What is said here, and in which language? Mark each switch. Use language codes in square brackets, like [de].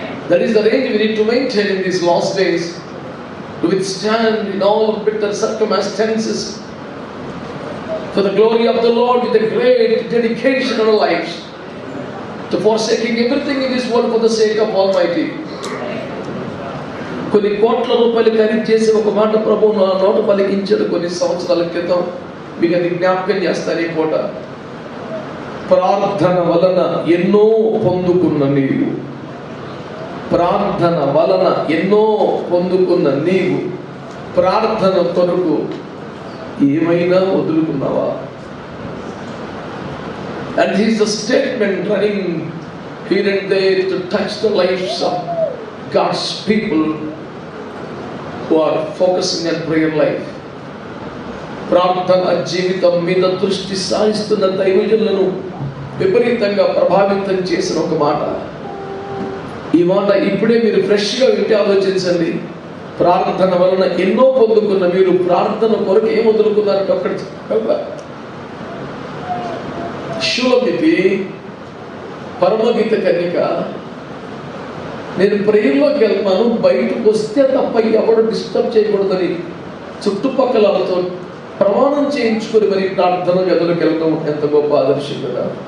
[en] That is the range we need to maintain in these last days, to withstand in all bitter circumstances for the glory of the Lord, with a great dedication in our lives, to forsaking everything in this world for the sake of Almighty. [te] కొన్ని కోట్ల రూపాయలు ఖరీదు చేసి ఒక మాట ప్రభువు నా నోట పలికించాడు కొన్ని సంవత్సరాల క్రితం. మీకు అది జ్ఞాపకం చేస్తాను. ఈ పూట ప్రార్థన వలన ఎన్నో పొందుకున్న నీవు, ప్రార్థన వలన ఎన్నో పొందుకున్న నీవు ప్రార్థన కొరకు ఏమైనా వదులుకున్నావా? [en] And he is a statement running here and there to touch the lives of God's people who are focusing on prayer life. [te] ప్రార్థన జీవితం మీద దృష్టి సారిస్తున్న దైవజనులను విపరీతంగా ప్రభావితం చేసిన ఒక మాట. ఈ మాట ఇప్పుడే మీరు ఫ్రెష్గా వింటే ఆలోచించండి. ప్రార్థన వలన ఎన్నో పొందుకున్న మీరు ప్రార్థన కొరకు ఏం వదులుకున్నారంటే ఒక్కటి శూలమితి, పరమగీత కన్యక, నేను ప్రేయర్లోకి వెళ్తున్నాను, బయటకు వస్తే తప్ప ఎవడు డిస్టర్బ్ చేయకూడదని చుట్టుపక్కలతో ప్రమాణం చేయించుకొని మరి ప్రార్థన గదులకు వెళ్ళడం ఎంత గొప్ప ఆదర్శం కదా.